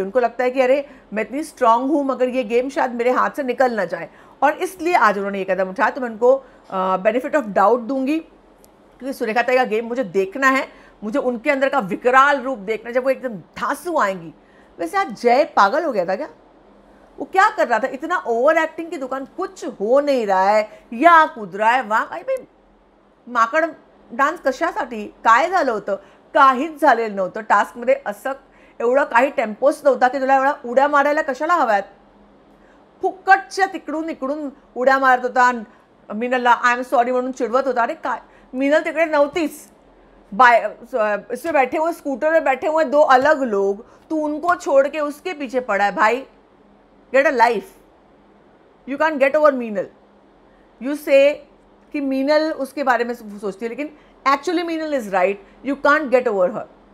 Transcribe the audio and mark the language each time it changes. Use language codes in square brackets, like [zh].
[hi] उनको लगता है कि अरे मैं इतनी स्ट्रांग हूँ, मगर ये गेम शायद मेरे हाथ से निकल ना जाए, और इसलिए आज उन्होंने ये कदम उठाया। तो मैं उनको बेनिफिट ऑफ डाउट दूंगी, क्योंकि सुरेखा ताई का गेम मुझे देखना है, मुझे उनके अंदर का विकराल रूप देखना, जब वो एकदम धांसू आएंगी। वैसे आज जय पागल हो गया था क्या? वो क्या कर रहा था? इतना ओवर एक्टिंग की दुकान, कुछ हो नहीं रहा है, या कूद रहा है वहाँ। [mr] काही भाई माकड डान्स कशासाठी? काय झालं होतं? काहीच झालेलं नव्हतं टास्कमध्ये। असं एवढं काही टेम्पोच नव्हता की तुला एवढा उड्या मारायला कशाला हव्यात? फुक्कटच्या तिकडून इकडून उड्या मारत होता, मिनलला [en] I am sorry [mr] म्हणून चिडवत होता। अरे काय, मिनल तिकडे नव्हतीच, [hi] इसमें बैठे हुए, स्कूटर में बैठे हुए 2 अलग लोग, तू उनको छोड़ के उसके पीछे पड़ा है। [en] भाई get a life, you can get over Meenal. You say [hi] कि मीनल उसके बारे में सोचती है, लेकिन actually [en] Meenal is right, you can't get over her.